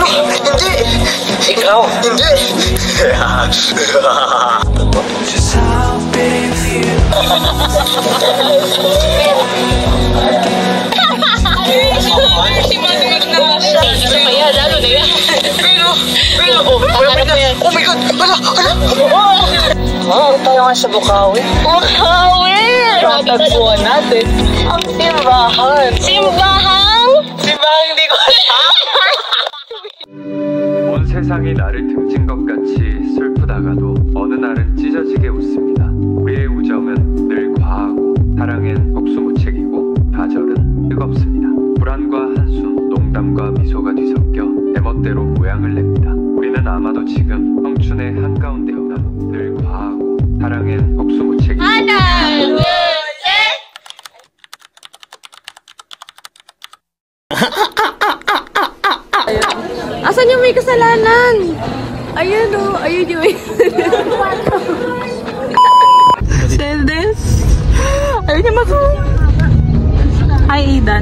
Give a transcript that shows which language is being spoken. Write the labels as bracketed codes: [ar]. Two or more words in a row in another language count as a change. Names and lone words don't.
[tl] Hindi! Ikaw? Hindi! [en] Oh my God! [tl] Hala! Tayo nga sa Bukawi. Bukawi! Tatagpuan natin ang simbahan. Simbahan? Simbahan hindi ko alam. [ko] 온 세상이 나를 등진 것 같이 슬프다가도 어느 날은 찢어지게 웃습니다. 우리의 우정은 늘 과하고 사랑엔 복수무책이고 좌절은 뜨겁습니다. 불안과 한숨, 농담과 미소가 뒤섞여 제멋대로 모양을 냅니다. 우리는 아마도 지금 청춘의 한가운데였다. 늘 과하고 사랑엔 복수무책이고 하나, 둘, 셋! [tl] Asan yung may kasalanan? Ayun o, ayun yung may Seldes. Ayun yung maso. Hi, Aidan.